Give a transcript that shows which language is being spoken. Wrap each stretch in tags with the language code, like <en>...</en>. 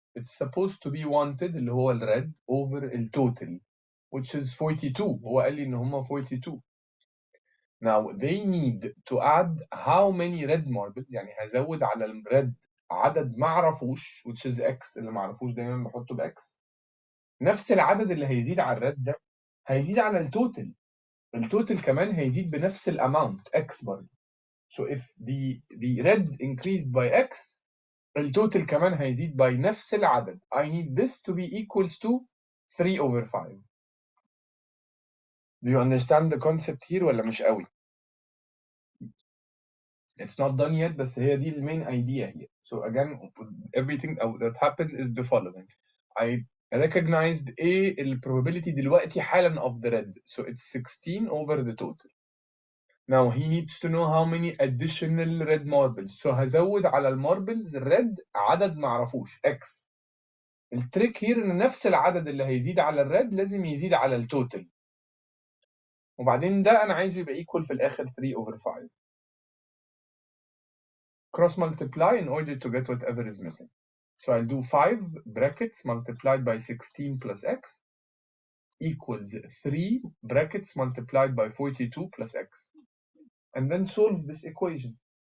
<en>It's supposed to be wanted</en> <ar>اللي هو</ar> <en>الred over the total, which is 42.</en> <ar>هو قال لي إن هما 42.</ar> <en>Now they need to add how many red marbles,</en> <ar>يعني هزود على الred عدد ما اعرفوش, which is x, اللي ما اعرفوش دايما بحطه بx. نفس العدد اللي هيزيد على الred ده هيزيد على التوتال. التوتال كمان هيزيد بنفس الاماونت x برضه.</ar> <en>So if the red increased by x, التوتال كمان هيزيد by نفس العدد. I need this to be equals to 3/5. Do you understand the concept here</en> <ar>ولا مش قوي؟</ar> <en>It's not done yet,</en> <ar>بس هي دي</ar> <en>main idea here. So again, everything that happened is the following. I recognized the probability دلوقتي حالا of the red. So it's 16 over the total. Now he needs to know how many additional red marbles.</en> <ar>So هزود على الماربلز الريد عدد ما اعرفوش x. التريك here ان نفس العدد اللي هيزيد على الريد لازم يزيد على التوتال. وبعدين ده انا عايزه يبقى</ar> <en>equal</en> <ar>في الاخر 3/5.</ar> <en>Cross multiply in order to get whatever is missing. So I'll do 5 brackets multiplied by 16 plus x equals 3 brackets multiplied by 42 plus x. And then solve this equation.</en>